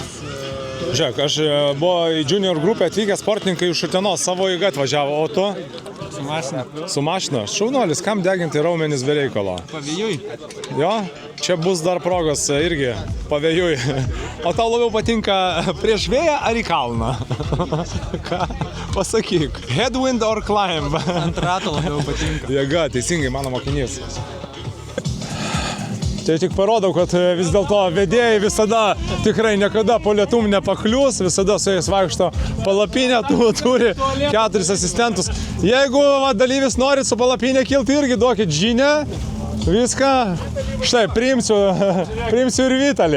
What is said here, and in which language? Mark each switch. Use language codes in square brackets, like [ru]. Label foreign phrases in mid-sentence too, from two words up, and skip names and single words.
[lt] Žiūrėk, aš buvo į junior grupę atvykę sportininkai iš Utenos, savo jėga atvažiavo, o tu? Su mašina. Šaunuolis, kam deginti raumenis be reikalo? Pavėjui. Jo, čia bus dar progos irgi pavėjui. O tau labiau patinka prieš vėją ar į kalną? Ką? Pasakyk. [en] Headwind or climb? [lt] Ant rato labiau patinka. Jėga, teisingai, mano mokinys. Tai tik parodau, kad vis dėlto vedėjai visada tikrai niekada po lietum nepaklius, visada su jais vaikšto palapinę, turi 4 asistentus. Jeigu dalyvis norit su palapinė kilti, irgi duokit žinią, viską, štai, priimsiu ir Vitalį.